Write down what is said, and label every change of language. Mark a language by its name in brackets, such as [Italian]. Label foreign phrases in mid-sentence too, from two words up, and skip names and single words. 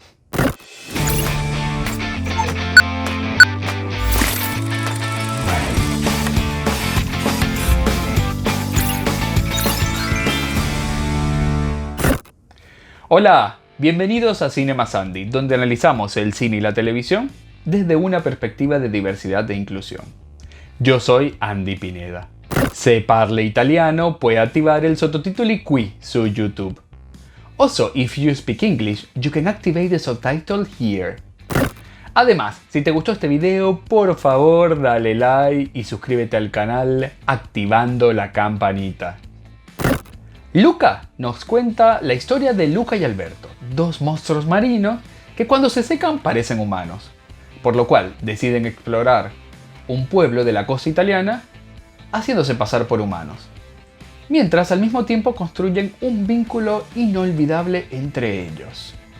[Spanish] Hola, bienvenidos a Cinema Sandy, donde analizamos el cine y la televisión desde una perspectiva de diversidad e inclusión. Yo soy Andy Pineda. [Italian] Se parla italiano, puoi attivare il sottotitoli qui su YouTube. [English] Also, if you speak English, you can activate the subtitle here. [Spanish] Además, si te gustó este video, por favor dale like y suscríbete al canal activando la campanita. Luca nos cuenta la historia de Luca y Alberto, dos monstruos marinos que cuando se secan parecen humanos, por lo cual deciden explorar un pueblo de la costa italiana haciéndose pasar por humanos, mientras al mismo tiempo construyen un vínculo inolvidable entre ellos.